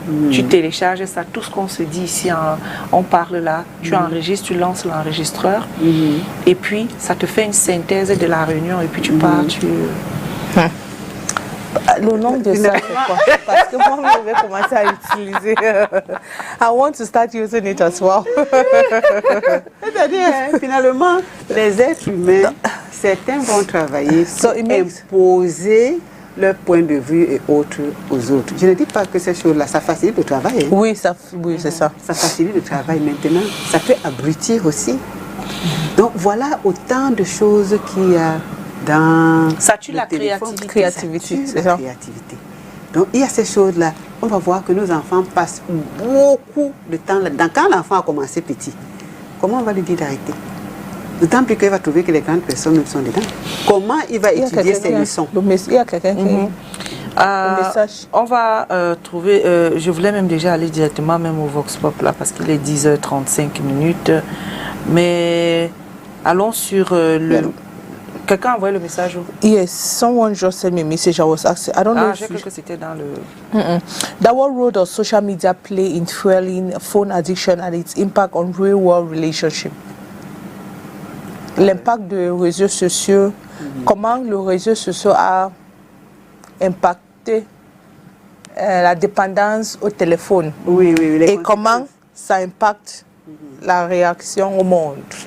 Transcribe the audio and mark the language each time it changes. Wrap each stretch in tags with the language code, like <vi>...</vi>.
<fr>Tu télécharges ça, tout ce qu'on se dit ici, on parle là, tu enregistres, tu lances l'enregistreur, et puis ça te fait une synthèse de la réunion, et puis tu pars, Le nom de ça, c'est quoi? Parce que moi, je vais commencer à utiliser.</fr> <en>I want to start using it as well.</en> <fr>C'est-à-dire, finalement, les êtres humains, certains vont travailler pour imposer leur point de vue et autres aux autres. Je ne dis pas que ces choses-là, ça facilite le travail. Hein. Oui, c'est ça. Ça facilite le travail maintenant. Ça peut abrutir aussi. Donc voilà autant de choses qu'il y a dans ça tue la créativité. C'est ça. Donc il y a ces choses-là. On va voir que nos enfants passent beaucoup de temps là-dedans. Quand l'enfant a commencé petit, comment on va lui dire d'arrêter? D'autant plus qu'il va trouver que les grandes personnes sont dedans. Comment il va étudier ses leçons? Il y a quelqu'un qui... Le message. On va trouver... je voulais même déjà aller directement même au Vox Pop là, parce qu'il est 10h35 minutes. Mais allons sur le... Quelqu'un a envoyé le message?</fr> <en>Yes, someone just sent me a message. I was asking, I don't know</en> <fr>j'ai cru que c'était dans le...</fr> <en>That what role does social media play in fueling phone addiction and its impact on real world relationship?</en> <fr>L'impact des réseaux sociaux, comment le réseau social a impacté la dépendance au téléphone. Oui, et comment ça impacte la réaction au monde.</fr>